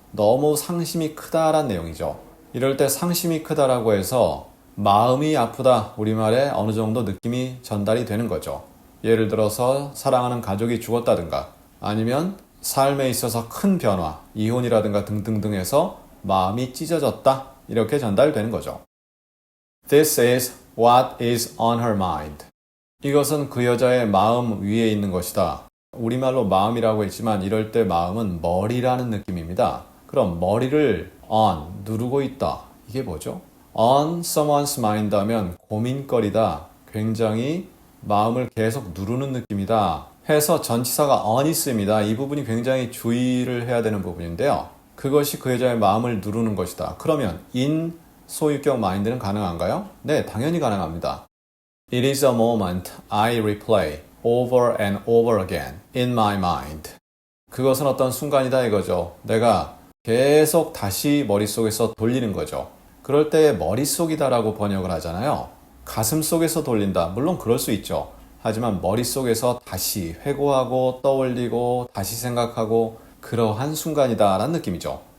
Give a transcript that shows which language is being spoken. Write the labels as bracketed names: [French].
[Korean] 너무 상심이 크다란 내용이죠. 이럴 때 상심이 크다라고 해서 마음이 아프다 우리말에 어느 정도 느낌이 전달이 되는 거죠. 예를 들어서 사랑하는 가족이 죽었다든가 아니면 삶에 있어서 큰 변화, 이혼이라든가 등등등 해서 마음이 찢어졌다 이렇게 전달되는 거죠. [English] This is what is on her mind. [Korean] 이것은 그 여자의 마음 위에 있는 것이다. 우리말로 마음이라고 했지만 이럴 때 마음은 머리라는 느낌입니다. 그럼 머리를 on, 누르고 있다. 이게 뭐죠? [English] on someone's mind [Korean] 하면 고민거리다. 굉장히 마음을 계속 누르는 느낌이다. 해서 전치사가 on 있습니다. 이 부분이 굉장히 주의를 해야 되는 부분인데요. 그것이 그 여자의 마음을 누르는 것이다. 그러면 in 소유격 mind는 가능한가요? 네, 당연히 가능합니다. [English] It is a moment I replay over and over again in my mind. [Korean] 그것은 어떤 순간이다 이거죠. 내가 계속 다시 머릿속에서 돌리는 거죠. 그럴 때 머릿속이다라고 번역을 하잖아요. 가슴 속에서 돌린다. 물론 그럴 수 있죠. 하지만 머릿속에서 다시 회고하고 떠올리고 다시 생각하고 그러한 순간이다 라는 느낌이죠.